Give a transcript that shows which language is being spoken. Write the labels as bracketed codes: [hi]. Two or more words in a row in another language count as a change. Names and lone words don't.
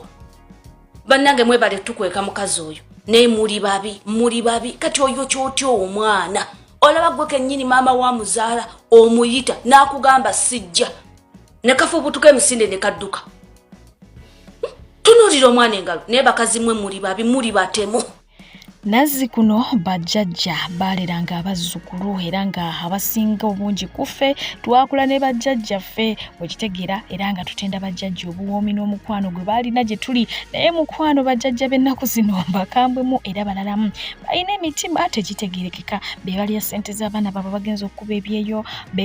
[lg] Bannange mwebale tukweka mukazi oyo naye muri babi kati oyo kyotyo omwana olaba gwe kennyini maama wa muzaala omuyita n'akugamba sijja ne kafubutuka emisinde ne kadduka. Tunuulira omwana engalo naye bakazi mmwe muri babi muri batemu. Nazzi kuno bajjajja baaleranga abazzukulu era nga abasinga obungi kuffe twakula ne bajjajjaffe bwekitegeera era nga tutenda bajjajja obuwoomi n'omukwano gwe baalina gye tuli naye mukwano bajjajja b'ennaku zino bakambwemu era balalamu balina emitima tegitegeerekeka be balya ssente z'abaana baabwe bagenza okuba ebyeyo be